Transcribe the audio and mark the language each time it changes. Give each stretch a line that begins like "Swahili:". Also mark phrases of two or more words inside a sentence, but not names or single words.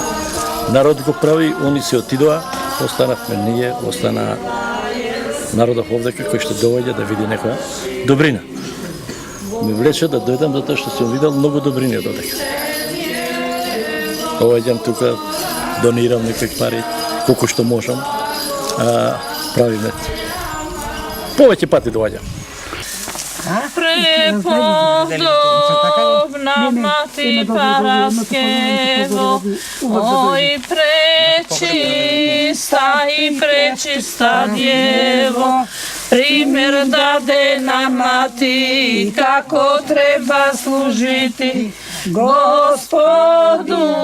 Macedonian: Народ го прави, они се отидоа, останавме ние, остана народот овдека кој што доаѓа да види некоја добрина. Ме влече да дојдам затоа што сум видел многу добрини од одека. Доаѓам тука, донирам некои пари, колку што можам, правиме. Повеќе пати доаѓам.
Serbian: Prepodobna Mati Paraskevo, oj prečista Djevo, primjer dade nam Mati, kako treba služiti Gospodu.